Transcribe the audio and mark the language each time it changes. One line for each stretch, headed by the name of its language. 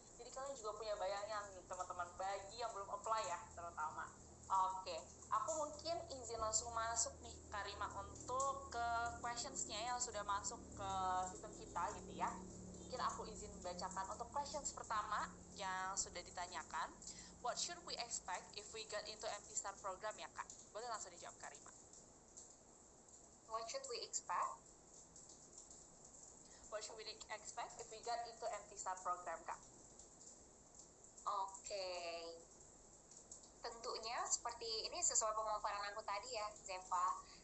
Indonesian: Jadi kalian juga punya bayangan nih teman-teman, bagi yang belum apply ya terutama. Oke, aku mungkin izin langsung masuk nih Karima untuk ke questionsnya yang sudah masuk ke sistem kita gitu ya. Mungkin aku izin bacakan untuk questions pertama yang sudah ditanyakan.
English: What should we expect if we get into MPSTAR program
Indonesian: ya Kak? Boleh langsung dijawab Karima.
English: What should we expect? What should we expect if we get into MPSTAR program Kak?
Indonesian: Oke. Tentunya seperti ini sesuai pemaparan aku tadi ya, Zeva.